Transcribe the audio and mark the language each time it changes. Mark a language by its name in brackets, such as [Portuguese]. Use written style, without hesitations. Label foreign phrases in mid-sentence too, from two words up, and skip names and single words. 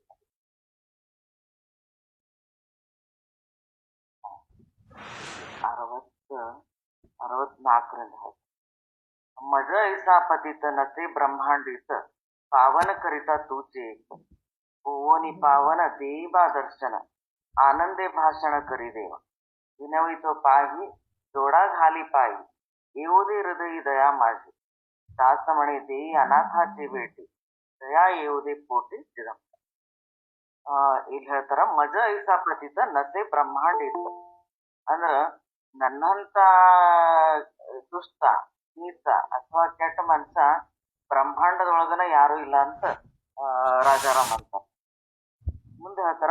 [Marathi] 64 मज ऐसा पतित नसे ब्रह्मांडित पावन करिता तुझे ओनी पावन देवा दर्शन आनंदे भाषण करी देव विनवितो पाही जोडा घाली पायी येऊदे हृदय दया माझी दासमणे देई अनाथाची भेटी दया येऊदे पोटी चिदम. [Kannada] ಇಲ್ಲಿ ಹೇಳ್ತಾರ [Marathi] मज ऐसा पतित नसे ब्रह्मांडित [Kannada] ಅಂದ್ರ ನನ್ನಂತ ದುಷ್ಟ ನೀಚ ಅಥವಾ ಕೆಟ್ಟ ಮನುಷ್ಯ ಬ್ರಹ್ಮಾಂಡದೊಳಗನ ಯಾರು ಇಲ್ಲ ಅಂತ ರಾಜಾರಾಮ್ ಅಂತ ಮುಂದೆ ಹೇಳ್ತಾರ.